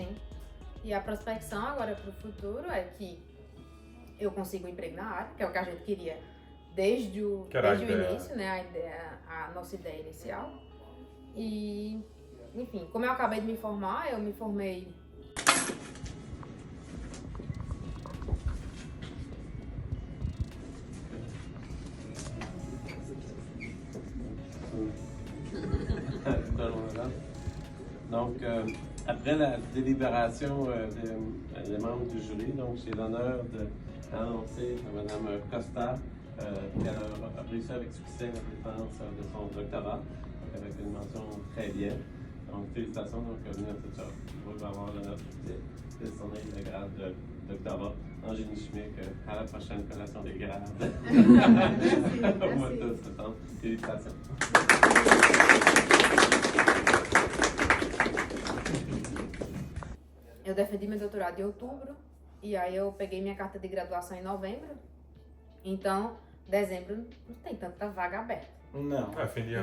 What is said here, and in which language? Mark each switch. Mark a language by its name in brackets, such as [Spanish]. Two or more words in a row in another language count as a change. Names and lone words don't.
[Portuguese] Sim. E a prospecção agora para o futuro é que eu consiga um emprego na área, que é o que a gente queria desde o início, né? A nossa ideia inicial. E, enfim, como eu acabei de me formar, eu me formei... [French] Donc, après la délibération des membres du jury, donc j'ai l'honneur d'annoncer à Mme Costa qu'elle a réussi avec succès la défense de son doctorat, avec une mention très bien. Donc, félicitations, donc, vous va avoir l'honneur de décerner le grade de doctorat en génie chimique à la prochaine collation des grades au mois de septembre. Félicitations. [Portuguese] Eu defendi meu doutorado em outubro, e aí eu peguei minha carta de graduação em novembro. Então, dezembro não tem tanta vaga aberta. Não. Fim de ano.